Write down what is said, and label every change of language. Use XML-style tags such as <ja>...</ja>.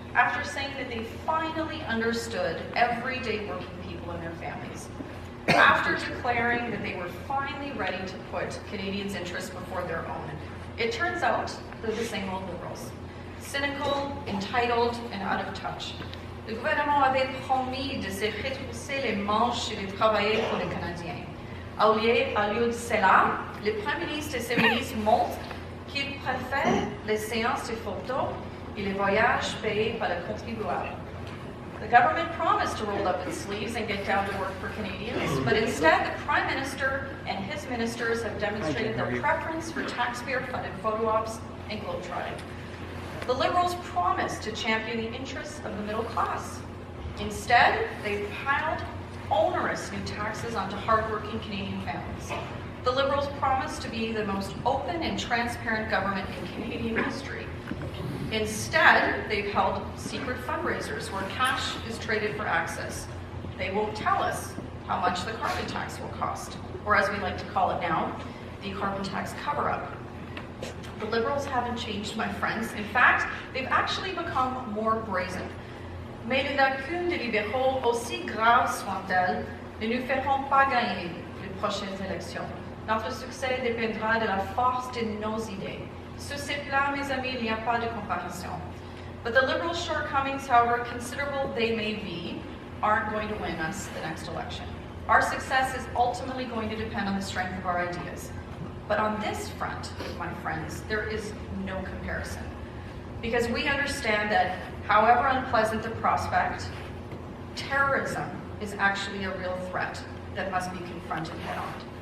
<en>After saying that they finally understood everyday working people and their families. After declaring that they were finally ready to put Canadians' interests before their own. It turns out they're the same old Liberals. Cynical, entitled, and out of touch.</en> <fr>Le gouvernement avait promis de se retrousser les manches et de travailler pour les Canadiens. Au lieu de cela, le Premier ministre et ses ministres montrent qu'ils préfèrent les séances de photos et les voyages payés par le contribuable.</fr> <en>The government promised to roll up its sleeves and get down to work for Canadians, but instead the Prime Minister and his ministers have demonstrated their preference for taxpayer-funded photo ops and globetrotting. The Liberals promised to champion the interests of the middle class. Instead, they've piled onerous new taxes onto hardworking Canadian families. The Liberals promised to be the most open and transparent government in Canadian history. Instead, they've held secret fundraisers where cash is traded for access. They won't tell us how much the carbon tax will cost, or as we like to call it now, the carbon tax cover-up. The Liberals haven't changed, my friends. In fact, they've actually become more brazen.</en> <fr>Mais les lacunes des libéraux, aussi graves soient-elles, ne nous feront pas gagner les prochaines élections. Notre succès dépendra de la force de nos idées. Sur ces plans, mes amis, il n'y a pas de comparaison.</fr> <en>But the Liberals' shortcomings, however considerable they may be, aren't going to win us the next election. Our success is ultimately going to depend on the strength of our ideas. But on this front, my friends, there is no comparison. Because we understand that, however unpleasant the prospect, terrorism is actually a real threat that must be confronted head-on.</en>